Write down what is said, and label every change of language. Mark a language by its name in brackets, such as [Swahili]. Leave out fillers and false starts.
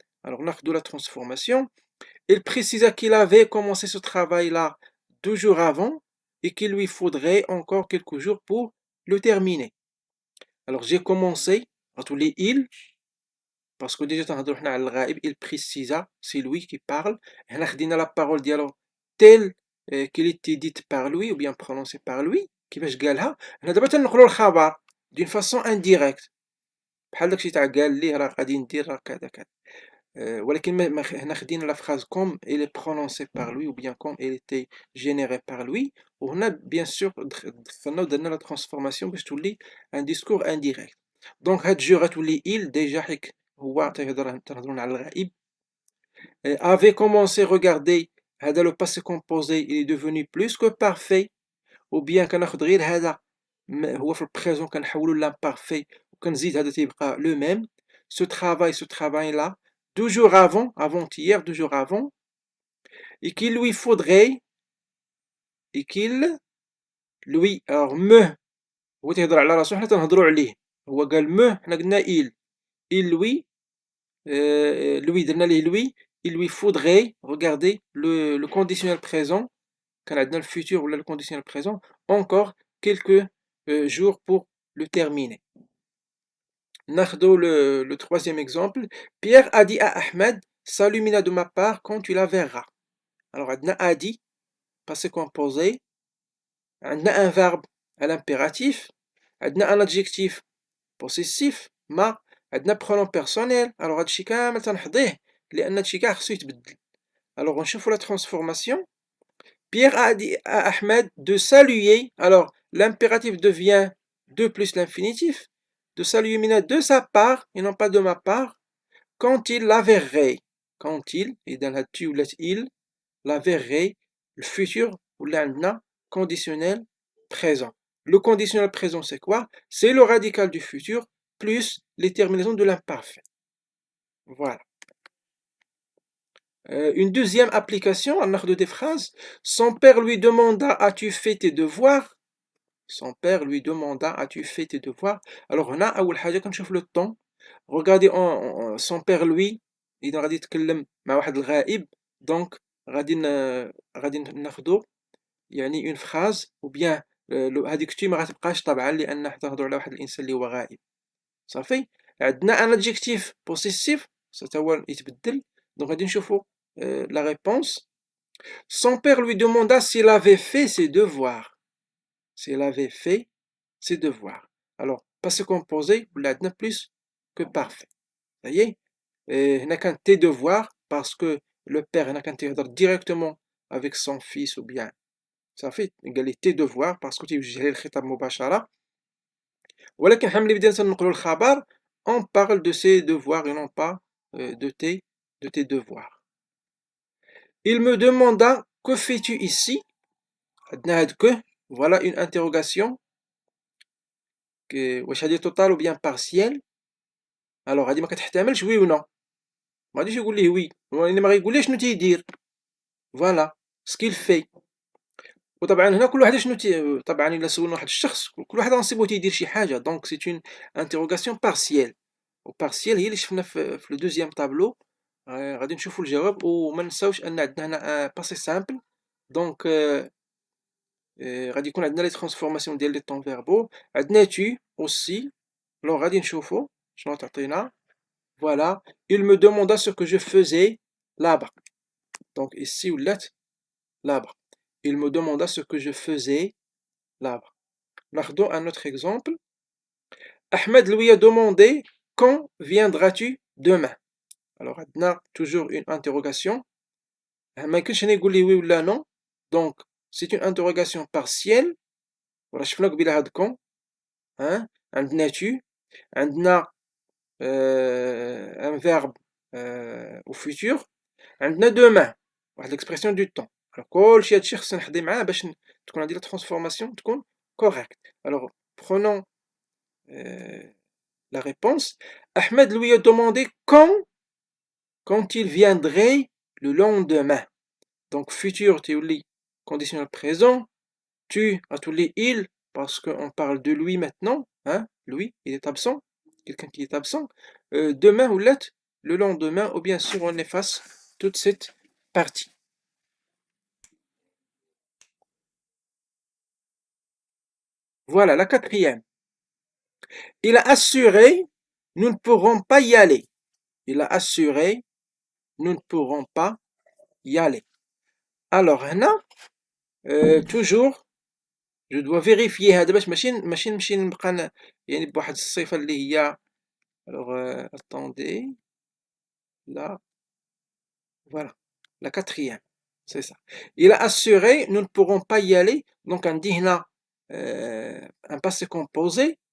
[French] Alors [Arabic] ناخدو [French] la transformation. Il précisa qu'il avait commencé ce travail-là 2 jours avant et qu'il lui faudrait encore quelques jours pour le terminer. Alors j'ai commencé, غتولي il, parce que déjà [Arabic] تنهضرو حنا على الغائب, [French] il précisa, c'est lui qui parle. [Arabic] هنا خدينا [French] la parole ديالو telle qu'il était dite par lui ou bien prononcée par lui. [Arabic] كيفاش قالها؟ هنا دابا تنقلو الخبر [French] d'une façon indirecte. [Arabic] بحال داكشي تاع قال ليه راه غادي ندير راه كذا كذا. [French] ولكن هنا خدينا لا phrase comme elle est prononcée par lui ou bien comme elle était générée par lui, [Arabic] وهنا bien sûr دخلنا ودرنا [French] la transformation باش تولي un discours indirect. [Arabic] donc هاد جو غتولي il déjà حيت هو تنهضرون على الغائب. [French] avait commencé, regardez هذا le passé composé il est devenu plus que parfait, ou bien كناخد غير هذا هو في البريزون [Arabic] كنحولو [French] l'imparfait وكنزيد هذا تيبقى le même. ce travail là 2 jours avant, avant-hier, 2 jours avant, et qu'il lui faudrait, et qu'il lui, alors me, [Arabic] هو تيهضر على راسو حنا تنهضرو عليه، [French] هو قال me حنا قلنا il lui, lui درنا ليه lui, il lui faudrait, regardez le conditionnel présent, كان عندنا le futur ولا le conditionnel présent, encore quelques jours pour le terminer. ناخدو le troisième exemple. Pierre a dit à Ahmed, salut Mina de ma part quand tu la verras. Alors [Arabic] عندنا [French] a dit, passé composé, عندنا un verbe à l'impératif, عندنا un adjectif possessif ما, عندنا pronom personnel. [Arabic] alors هادشي كامل تنحضيه لان هادشي كاع خصو يتبدل. [French] alors نشوفو la transformation. Pierre a dit à Ahmed de saluer, alors l'impératif devient de plus l'infinitif, de saluer Mina de sa part et non pas de ma part quand il la verrait. quand il, [Arabic] إذا هادشي ولات [French] il la verrait, le futur ولا عندنا conditionnel présent. Le conditionnel présent c'est quoi? C'est le radical du futur plus les terminaisons de l'imparfait. Voilà. Une deuxième application, on a des phrases. Son père lui demanda, as-tu fait tes devoirs? Son père lui demanda, as-tu fait tes devoirs? [Arabic] Alors هنا أول حاجة كنشوف le temps. Regardez, [French] son père lui, [Arabic] إذا غادي يتكلم مع واحد الغائب, donc غادي ناخدو يعني [French] une phrase ou bien [Arabic] هذيك الشي ما غتبقاش طبعا لأن حتى نهضروا على واحد الإنسان اللي هو غائب. صافي. عندنا [French] un adjectif possessif [Arabic] حتى هو يتبدل, donc غادي نشوفو la réponse. [French] Son père lui demanda s'il avait fait ses devoirs. S'il avait fait ses devoirs. Alors, passé composé, ولا عندنا plus que parfait. Ça y est. هنا كان tes devoirs parce que le père هنا كان تيهضر directement avec son fils ou bien صافي قال لي tes devoirs parce que [Arabic] تيوجه ليه الخطاب مباشرة. ولكن حنا ملي بدينا تنقلو الخبر [French] on parle de ses devoirs et non pas de tes devoirs. Il me demanda que fais-tu ici? [Arabic] عندنا هاد [French] que, voilà une interrogation. [Arabic] واش هادي total ou bien partiel. alors هادي ما كتحتملش [French] oui ou non, [Arabic] ما غاديش يقول ليه oui, وإنما ما غيقول ليه شنو تيدير. [French] voilà ce qu'il fait. [Arabic] وطبعا هنا كل واحد شنو طبعا الا سولنا واحد الشخص كل واحد غنصيبو تيدير شي حاجه, [French] donc c'est une interrogation partielle. وبارسيال [Arabic] هي اللي شفنا في [French] لو دوزيام طابلو. [Arabic] غادي نشوفوا الجواب وما نساوش ان عندنا هنا [French] باسي سامبل [Arabic] دونك غادي يكون عندنا [French] لي ترانسفورماسيون [Arabic] ديال [French] لي طون فيربو. عندنا tu aussi. [Arabic] Alors غادي نشوفو شنو تعطينا. [French] Voilà, il me demanda ce que je faisais là-bas. Donc ici [Arabic] ولات [French] là-bas. Il me demanda ce que je faisais là-bas. [Arabic] ناخدو [French] un autre exemple. Ahmed lui a demandé quand viendras-tu demain. Alors عندنا toujours une interrogation. [Arabic] ما يمكنش انا يقول لي وي ولا non. [French] Donc c'est une interrogation partielle. [Arabic] راه شفنا قبيله هاد كون. [French] عندنا tu. عندنا un verbe au futur. عندنا demain واحد l'expression du temps. [Arabic] Alors كلشي هادشي خصنا نحضي معاه باش تكون عندي لا transformation [French] تكون correcte. Alors prenons la réponse. Ahmed lui a demandé quand il viendrait le lendemain. Donc futur [Arabic] تولي [French] conditionnel présent. Tu تولي il parce qu'on parle de lui maintenant. Lui, il est absent. Quelqu'un qui est absent. Demain ou let, le lendemain, ou bien sûr on efface toute cette partie. Voilà, la quatrième. Il a assuré, nous ne pourrons pas y aller. Il a assuré, nous ne pourrons pas y aller. [Arabic] Alors, هنا toujours je dois vérifier هذا باش ماشي نمشي نبقى يعني بواحد الصفة اللي هي. [French] Alors attendez. Là, voilà, la quatrième, c'est ça. Il a assuré, nous ne pourrons pas y aller. Donc on dit هنا un passé composé.